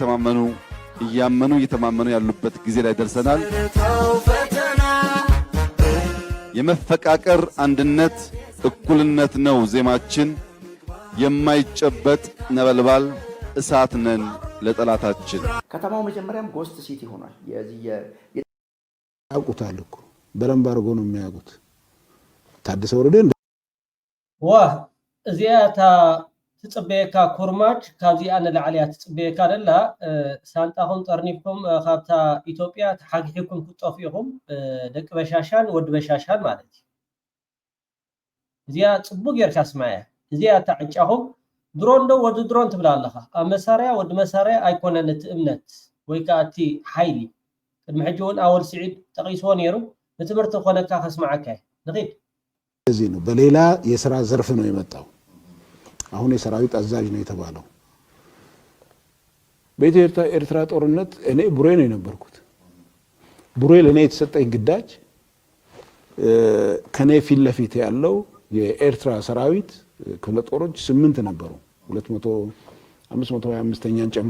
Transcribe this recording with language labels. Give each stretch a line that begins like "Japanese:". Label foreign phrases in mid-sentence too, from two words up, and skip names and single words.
Amharic: እየተማመኑ ያሉበት ጊዜ ላይ ደርሰናል። የመፈቃቀር አንድነት፣ እኩልነት ነው ዜማችን። የማይጨበጥ ነበልባል እሳት ነን ለጠላታችን። ከተማው መጀመሪያም
English: ghost city
Amharic: ሆኗል። ያውቁታል እኮ በደንብ አድርጎ ነው የሚያውቁት። ታደሰ ወረደ
Tigrinya: እዚያታ ትጽበየካ ኩርማጅ ካብዚኣ ንላዕልያ ትጽበየካ ደላ ሳንጣኹም ጠርኒፍኩም ካብታ ኢትዮጵያ ተሓጊሕኩም ክትጠፍኢኹም ደቂ በሻሻን ወዲ በሻሻን ማለት እዩ። እዚኣ ጽቡቅ ጌርካ ስማያ እዚኣ ተዕጫኹም ድሮን ዶ ወዲ ድሮን ትብላ ኣለኻ። ኣብ መሳርያ ወዲ መሳርያ ኣይኮነን እቲ እምነት ወይ ከዓ እቲ ሓይሊ። ቅድሚ ሕጂ እውን ኣወል ስዒድ ጠቂስዎ ነይሩ ንትምህርቲ ኮነካ ከስማዓካ ንኺድ
Amharic: እዚህ ነው። በሌላ የሥራ ዘርፍ ነው የመጣው። አሁን የሰራዊት አዛዥ ነው የተባለው። በኢትዮ ኤርትራ ጦርነት እኔ ቡሬ ነው የነበርኩት። ቡሬ ለኔ የተሰጠኝ ግዳጅ ከኔ ፊት ለፊት ያለው የኤርትራ ሰራዊት ክፍለ ጦሮች 8 ነበሩ 525ኛን ጨምሮ